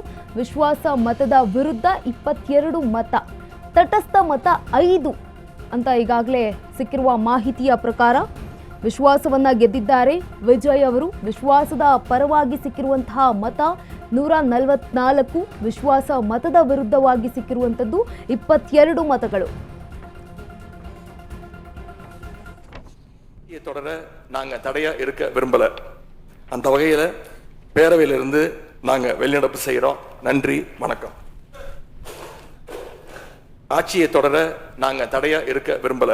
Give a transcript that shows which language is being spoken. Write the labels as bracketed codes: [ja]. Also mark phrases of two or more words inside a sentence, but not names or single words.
[kn] ವಿಶ್ವಾಸ ಮತದ ವಿರುದ್ಧ 22 ಮತ, ತಟಸ್ಥ ಮತ 5 ಅಂತ ಈಗಾಗಲೇ ಸಿಕ್ಕಿರುವ ಮಾಹಿತಿಯ ಪ್ರಕಾರ ವಿಶ್ವಾಸವನ್ನ ಗೆದ್ದಿದ್ದಾರೆ ವಿಜಯ್ ಅವರು. ವಿಶ್ವಾಸದ ಪರವಾಗಿ ಸಿಕ್ಕಿರುವಂತಹ ಮತ 144, ವಿಶ್ವಾಸ ಮತದ ವಿರುದ್ಧವಾಗಿ ಸಿಕ್ಕಿರುವಂಥದ್ದು 22 ಮತಗಳು. [ta] தொடர நாங்க தடையா இருக்க விரும்பல. அந்த வகையில பேரவையிலிருந்து நாங்க வெளிநடப்பு செய்யறோம். நன்றி, வணக்கம். ஆட்சியை தொடர நாங்க தடையா இருக்க விரும்பல.